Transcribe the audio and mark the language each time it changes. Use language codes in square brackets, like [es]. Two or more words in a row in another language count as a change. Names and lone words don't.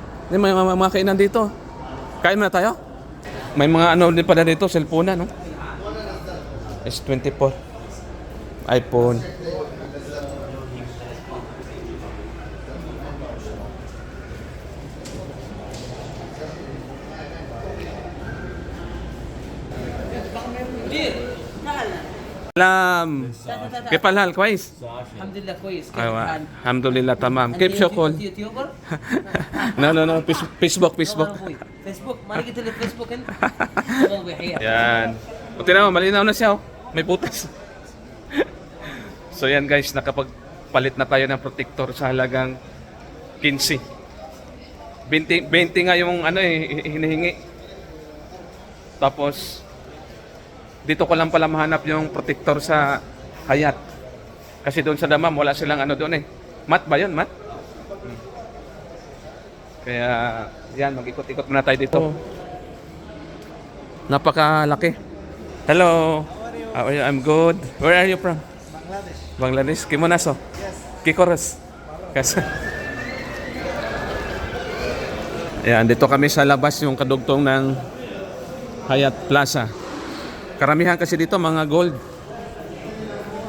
[tl] May mga kainan dito. Kain muna tayo. May mga ano din pala dito, cellphone no. S24, iPhone. [ar] Salam. كيف الحال كويس؟ الحمد لله كويس. كيف أيوة. الحال؟ الحمد لله تمام. أنا كيف شغل؟ يوتيوبر؟ No. فيسبوك. والله أبوي. فيسبوك ما لقيت لي فيسبوك انت؟ والله أبوي حياك. [tl] Yan. Buti naman, malinaw na siya oh. May butas. So yan guys, nakapagpalit na tayo ng protector sa halagang 15. 20 nga yung ano hinihingi. Tapos dito ko lang pala mahanap yung protector sa Hayat. Kasi doon sa Dammam wala silang ano doon eh. Mat ba yun? Mat? Kaya yan, mag-ikot-ikot muna tayo dito. Napakalaki. [en] Hello. How are you? I'm good. Where are you from? Bangladesh. Bangladesh? Kimonaso? Yes. Kikoros? Yes. [tl] Ayan, dito kami sa labas yung kadugtong ng Hayat Plaza. Karamihan kasi dito mga gold.